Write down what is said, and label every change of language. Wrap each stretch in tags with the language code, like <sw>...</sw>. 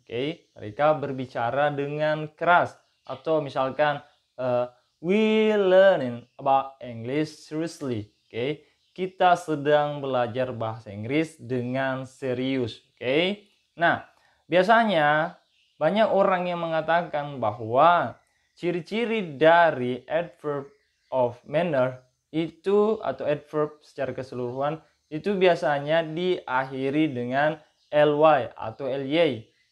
<id>Oke, mereka berbicara dengan keras. Atau misalkan</id> <en>we learning about English seriously.</en> <id>Oke, kita sedang belajar bahasa Inggris dengan serius. Oke. Nah, biasanya banyak orang yang mengatakan bahwa ciri-ciri dari adverb of manner itu atau adverb secara keseluruhan itu biasanya diakhiri dengan ly atau ly.</id>